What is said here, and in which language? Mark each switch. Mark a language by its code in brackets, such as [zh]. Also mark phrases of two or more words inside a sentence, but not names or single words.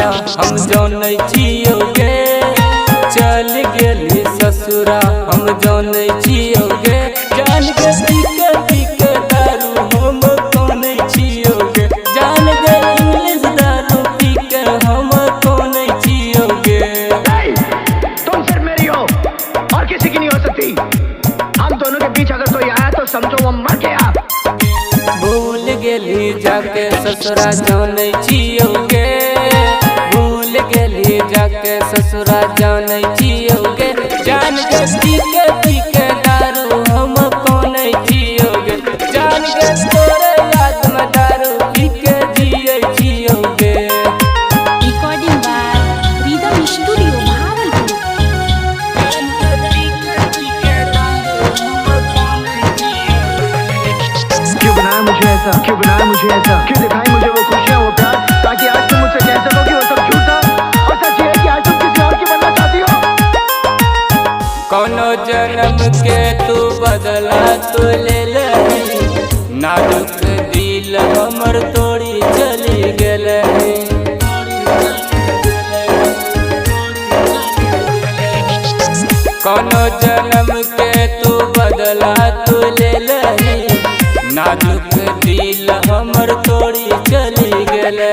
[anp] हम जानै छियोगे, चल गेली ससुरा हम जानै छियोगे। जान के पीके दारू हम कौनै छियोगे, जान के इंग्लिश दारू पीके हम कौनै छियोगे। [hi] तुम सिर्फ मेरी हो और किसी की नहीं हो सकती। हम दोनों के बीच अगर कोई आया तो समझो वो मर गया। [anp] भूल गेली जाके ससुरा जानै छियोगे, भूल गेली जाके ससुरा जानै छियोगे। जान के पीके दारू हम कौनै छियोगे, जान के तोरे याद में दारू पीके जियै छियोगे। [en] Recording by Rhythm Studio, Bhagalpur. [hi] क्यों बनाया मुझे ऐसा, क्यों बनाया मुझे ऐसा, क्यों दिखाई मुझे वो खुशियाँ वो प्यार, ताकि आज तुम मुझसे कह सको कि वो सब झूठ था और सच ये है कि आज तुम किसी और की बनना चाहती हो। [anp] कोनो जन्म के तू बदला तो ले लही, नाजुक दिल हमर तोड़ी चली गेले। कोनो जन्म के तू बदला तो ले लही, नाजुक दिल हमर तोड़ी चली गेले।